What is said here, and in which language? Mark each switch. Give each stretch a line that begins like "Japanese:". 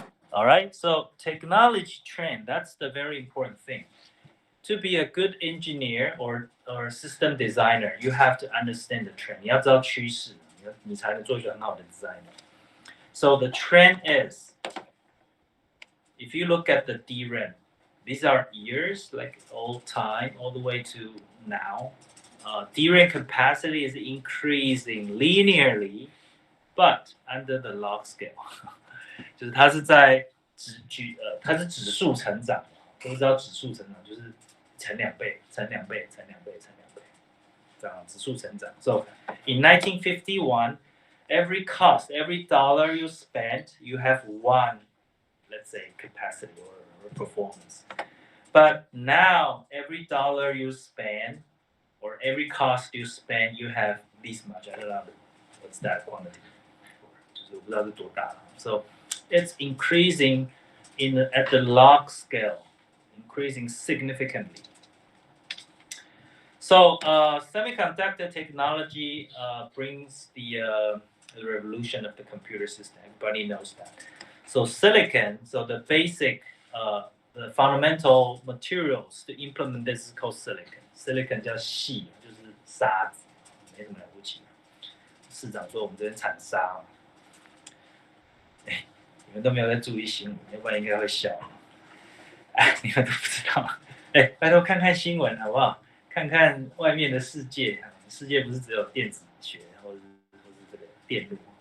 English: All right, so technology trend, that's the very important thing. To be a good engineer or system designer, you have to understand the trend.
Chinese: 你要知道趋势，你才能做一个很好的 designer.
English: So the trend is, if you look at the DRAM, these are years, like old time, all the way to now. DRAM capacity is increasing linearly, but under the log scale.
Chinese: 就是它是在它是指数成长，都知道指数成长就是乘2倍、乘2倍、乘2倍、乘2倍，这样指数成长。
English: So in 1951, every dollar you spent, you have one, let's say, capacity or performance. But now, every dollar you spend or every cost you spend, you have this much. I don't know what's that quantity.
Chinese: 就是我不知道是多大。
English: So it's increasing at the log scale, increasing significantly. So semiconductor technology brings the revolution of the computer system. Everybody knows that. So silicon, so the basic, the fundamental materials to implement this is called silicon.
Chinese: Silicon 叫矽，就是沙子，没什么了不起。市长说我们这边产沙嘛，你们都没有在注意新闻，要不然应该会笑。你们都不知道，拜托看看新闻好不好？看看外面的世界，世界不是只有电子学或是这个电路。